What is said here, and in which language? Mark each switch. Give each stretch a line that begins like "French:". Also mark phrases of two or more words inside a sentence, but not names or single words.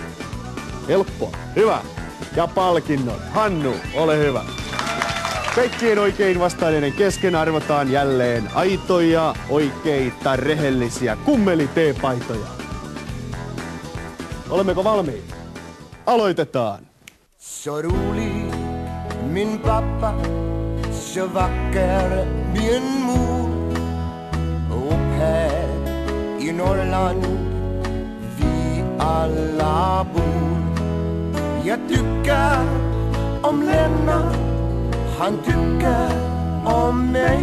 Finnish: Helppoa. Hyvä. Ja palkinnot. Hannu, ole hyvä. Kaikkien oikein vastanneiden kesken arvotaan jälleen aitoja, oikeita, rehellisiä kummeli-teepaitoja. Olemmeko valmiita? Aloitetaan.
Swedish: Så rolig, min pappa, så vacker, min mor. Och här i Norrland vi alla bor. Jag tycker om Lennart, han tycker om mig.